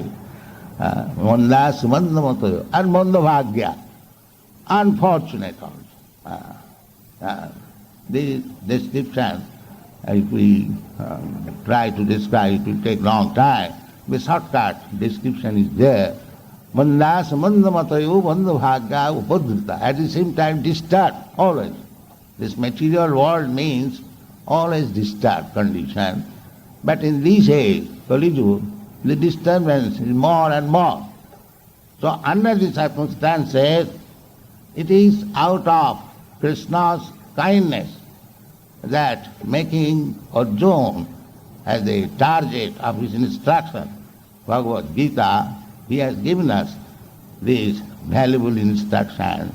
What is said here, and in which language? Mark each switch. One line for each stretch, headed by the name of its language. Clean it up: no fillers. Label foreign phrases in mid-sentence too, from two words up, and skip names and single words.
Sanskrit: Manda, sumandamato,
English: and mandabhagya, unfortunate also. This description, if we try to describe, it will take long time. The shortcut description is there.
Sanskrit: Manda samandamatayo mandabhagya upadrita.
English: At the same time disturbed, always. This material world means always disturbed condition. But in this age, Kali Yuga, the disturbance is more and more. So under the circumstances, it is out of Krishna's kindness that making Arjuna as the target of his instruction, Bhagavad Gita, he has given us this valuable instruction.